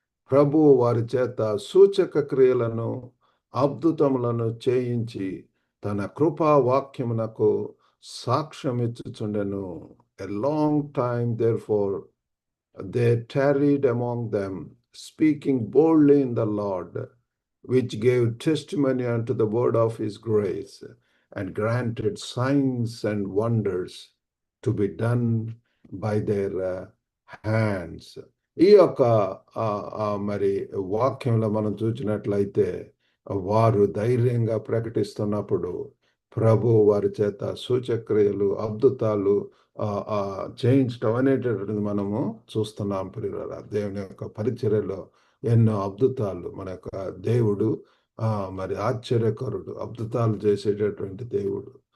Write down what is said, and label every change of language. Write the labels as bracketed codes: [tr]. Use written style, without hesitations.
[te] ప్రభువు వారి చేత సూచక క్రియలను అద్భుతములను చేయించి తన కృపా వాక్యమునకు సాక్ష్యమిచ్చుచుండెను. [en] A long time therefore they tarried among them, speaking boldly in the Lord, which gave testimony unto the word of his grace, and granted signs and wonders to be done by their hands. [te] ఈ యొక్క మరి వాక్యంలో మనం చూసినట్లయితే వారు ధైర్యంగా ప్రకటిస్తున్నప్పుడు ప్రభు వారి చేత సూచక్రియలు అద్భుతాలు చేయించడం అనేటటువంటిది మనము చూస్తున్నాం. ప్రియులారా, దేవుని యొక్క పరిచర్యలో ఎన్నో అద్భుతాలు మన యొక్క దేవుడు మరి ఆశ్చర్యకరుడు, అద్భుతాలు చేసేటటువంటి దేవుడు.